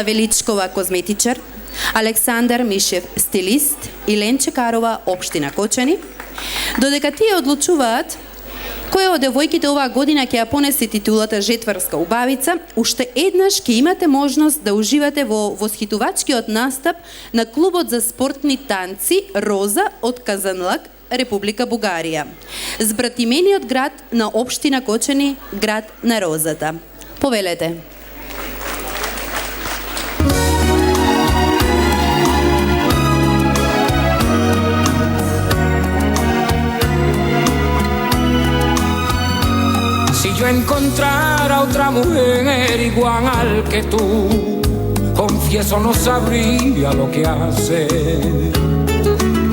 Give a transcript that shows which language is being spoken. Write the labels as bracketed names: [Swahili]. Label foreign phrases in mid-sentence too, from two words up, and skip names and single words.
[Macedonian] Величкова, козметичар, Александар Мишев, стилист и Ленче Карова, општина Кочани, додека тие одлучуваат која од девојките оваа година ќе ја понесе титулата жетварска убавица, уште еднаш ќе имате можност да уживате во восхитувачкиот настап на клубот за спортни танци Роза од Казанлак, Република Бугарија. Збратимениот град на општина Кочани, град на Розата. Повелете. [Spanish] Si yo encontrara otra mujer igual que tú, confieso no sabría lo que hacer.